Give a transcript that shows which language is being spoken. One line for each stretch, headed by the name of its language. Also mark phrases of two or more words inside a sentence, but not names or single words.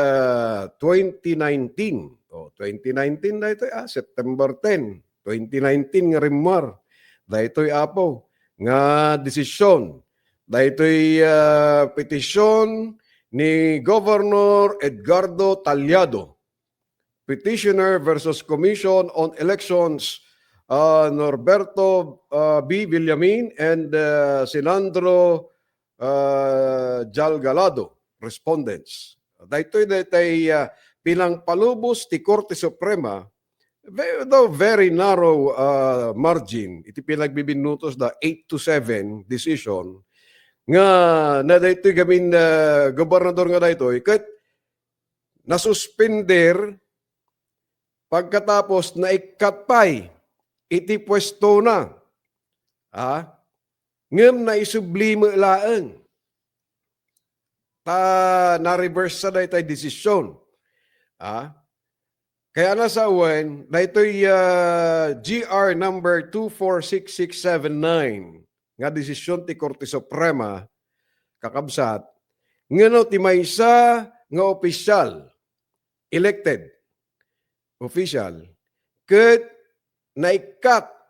Iloko: 2019 daytoy September 10 2019 nga rimar daytoy apo nga desisyon daytoy petisyon ni Governor Edgardo Talyado
English: Petitioner versus
Iloko: Commission on Elections, Norberto B.
English: Villamin and Sinandro Jalgalado, respondents.
Iloko: Daytoy pilang palubos ti Korte Suprema,
English: though very narrow margin,
Iloko: iti pinagbibinutos da 8-7 decision, nga na daytoy gamin gobernador nga daytoy, kat nasuspender pagkatapos na ikatpay iti pwesto na. Ngem na isublime laeng. Na-reverse sa daytoy desisyon. Kaya nasa uwan, daytoy GR number 246679 nga desisyon ti Korte Suprema kakabsat ngano ti maysa nga opisyal
English: elected official
Iloko: ket naikat